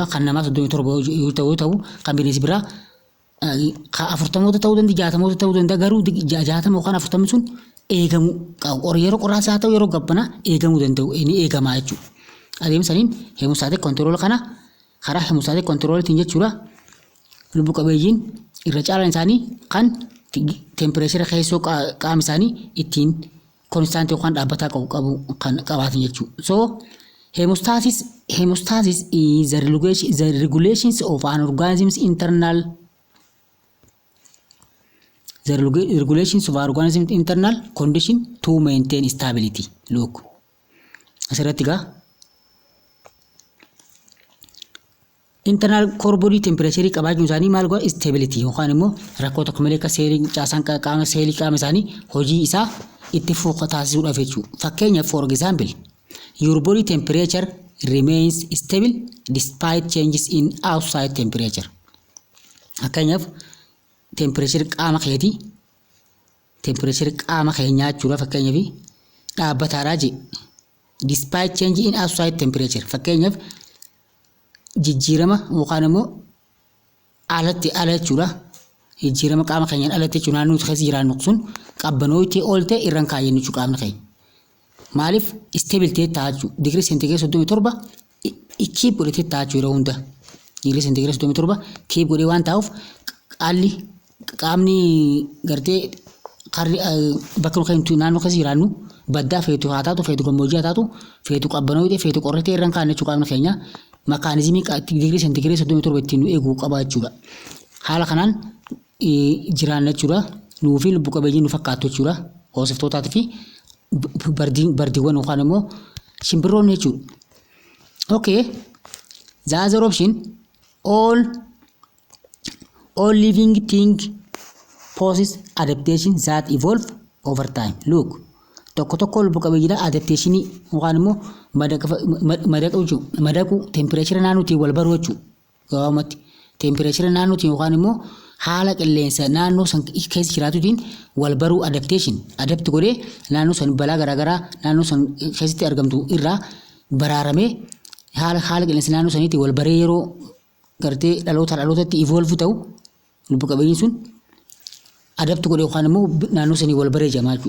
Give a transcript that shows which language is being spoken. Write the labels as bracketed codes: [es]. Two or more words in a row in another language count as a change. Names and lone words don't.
[om] Kan namaa 37 yoo ta'u kan bineensi biraa 40 ta'uu danda'a 60 ta'uu danda'a garuu 60 yookaan 40 sun eegamu yeroo qorraasaa ta'u yeroo gabbanaa eegamuu danda'u inni eegamaa jechuudha. Adeemsaniin [en] hemostatic control [om] kana karaa [en] hemostatic controltiin [om] jechuudha. Lubbu qabeeyyiin irra caalaan isaanii kan temperature keessoo qaama isaanii ittiin constant yookaan dhaabbataa qabu kan qabaatan jechuudha. [en] So hemostasis is the regulations of an organism's internal internal condition to maintain stability. [om] Look. Asirratti gaa [en] internal core body temperature [om] qabaachuun isaanii maal godha stability yookaan immoo rakkoo tokko malee akka caasaan qaama seelii qaama isaanii hojii isaa itti fuuqa taasisuudhaaf jechuudha. [en] Fakkeenyaaf for example your body temperature remains stable despite changes in outside temperature. [om] Fakkeenyaaf temperature qaama keetii temperature qaama keenyaa jechuudha. Fakkeenyaaf dhaabbataadhaa jee [en] despite change in outside temperature. [om] Fakkeenyaaf jijjiirama yookaan immoo alatti ala jechuudha. Jijjiirama qaama keenyaan alatti jechuudha. Naannoo keessa jiraannu sun qabbanootti oolte irraan kaayyannu jechuudha qaamni keenya. Maaliif stability ta'a jechuudha. [en] Degree centigrade [om] 37 keep godhatee ta'a jechuudha yeroo hunda. [en] Degree centigrade [om] 37 keep godhee waan ta'uuf qaalli qaamni gartee bakka naannoo keessa jiraannu baddaa feetu haa taatu feetu gammoojjii haa taatu feetu qabbanootti feetu qorratee irraan kaayyannu jechuudha qaamni keenya. makaanizimii digirii sentigireedii 37 ittiin eeguu qaba jechuudha. Haala kanaan jiraanna jechuudha. Nuu fi lubbu qabeeyyiin nu fakkaatu jechuudha. Hoosiftootaati fi bardiiwwan yookaan immoo shimbirroonni jechuudha. Okay. [en] The other option, all living things possess adaptation that evolve over time. [om] Look, tokko lubbu qabeeyyiidha adaptationii yookaan immoo madaqu temperature naannootiin wal baruu jechuudha. Gabaabumatti temperature naannootiin yookaan immoo haala qilleensa naannoo san keessa jiraatutiin wal baruu adaptation adapt godhee naannoo san balaa garaagaraa naannoo san keessatti argamtu irraa baraaramee haala qilleensa naannoo saniitti wal baree yeroo gartee dhalootatti evolve ta'u lubbu qabeeyyiin sun adapt godhee yookaan immoo naannoo sanii wal baree jamaa jechuudha.